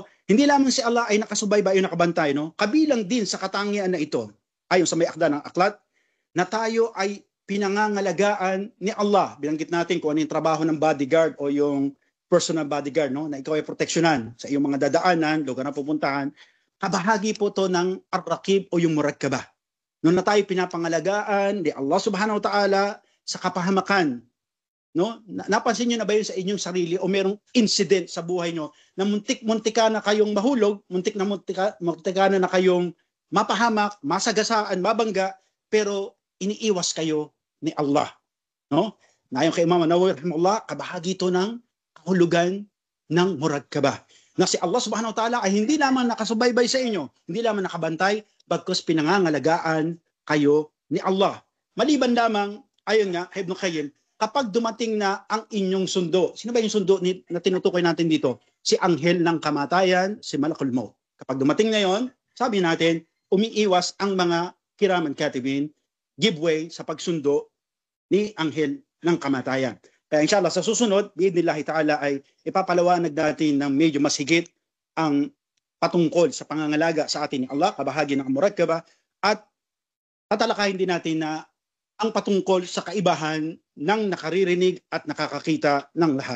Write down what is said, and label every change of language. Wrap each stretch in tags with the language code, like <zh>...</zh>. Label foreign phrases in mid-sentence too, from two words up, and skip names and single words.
<tl>Hindi lamang si Allah ay nakasubaybay o nakabantay, no? Kabilang din sa katangian na ito, ayon sa may akda ng aklat, na tayo ay pinangangalagaan ni Allah. Binanggit natin kung ano yung trabaho ng bodyguard o yung personal bodyguard, no? Na ikaw ay proteksyonan sa iyong mga dadaanan, lugar na pupuntahan. Kabahagi po to ng ar-rakib o yung murakkabah. Noon na tayo pinapangalagaan ni Allah</tl> <ar>سبحانه وتعالى</ar> <tl>sa kapahamakan. No? Napansin niyo na ba yun sa inyong sarili o merong incident sa buhay niyo na muntik-muntika na kayong mahulog, muntika na kayong mapahamak, masagasaan, mabangga, pero iniiwas kayo ni Allah. No? Na ayon kay Imam Nawawi rahimahullah, kabahagi ito ng kahulugan ng murakkabah. Na si Allah</tl> <ar>سبحانه وتعالى</ar> <tl>ay hindi lamang nakasubaybay sa inyo, hindi lamang nakabantay, bagkus pinangangalagaan kayo ni Allah. Maliban lamang, ayon nga, Ibn Qayyim, kapag dumating na ang inyong sundo, sino ba yung sundo na tinutukoy natin dito? Si anghel ng kamatayan, si Malakul Maut. Kapag dumating na yon, sabi natin, umiiwas ang mga</tl> <ar>كراما كاتبين,</ar> <en>give way</en> <tl>sa pagsundo ni anghel ng kamatayan. Kaya inshallah sa susunod,</tl> <ar>بإذن الله تعالى</ar> <tl>ay ipapalawanag natin ng medyo mas higit ang patungkol sa pangangalaga sa atin ni Allah, kabahagi ng murakkabah, at tatalakayin din natin na ang patungkol sa kaibahan ng nakaririnig at nakakakita ng lahat.</tl>